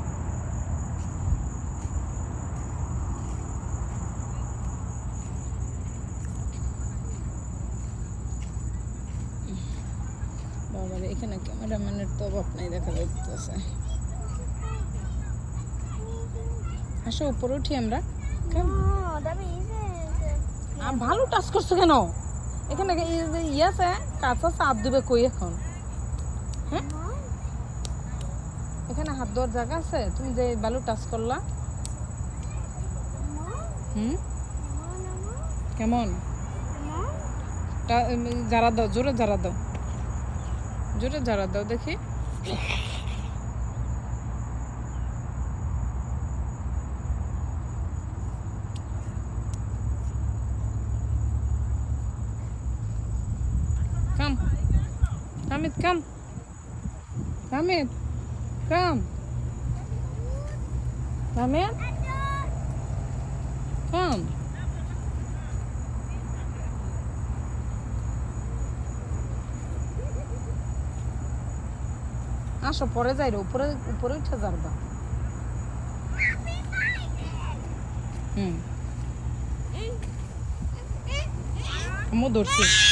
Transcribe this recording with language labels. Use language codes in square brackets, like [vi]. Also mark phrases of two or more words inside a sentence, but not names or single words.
[bn] বাবার এখানে ক্যামেরাম্যানের তো অভাব নাই, দেখা যাচ্ছে। আসো উপরে উঠি আমরা। [en] No, that means [bn] ভালো টাচ করছো কেন? এখানে ইয়ে আছে, কাঁচা চাপ দিবে কই এখন? হ্যাঁ, এখানে হাত দেওয়ার জায়গা আছে? তুমি যে বালু টাচ করলা। কেমন? যারা দাও, জোরে যারা দাও, জোরে যারা দাও দেখি। [en] Come. Hamid, come. Hamid, come. Hamid, come. [bn] আসো পরে যাই রে, উপরে উপরে উঠে যাবা। আম্মু ধরছি।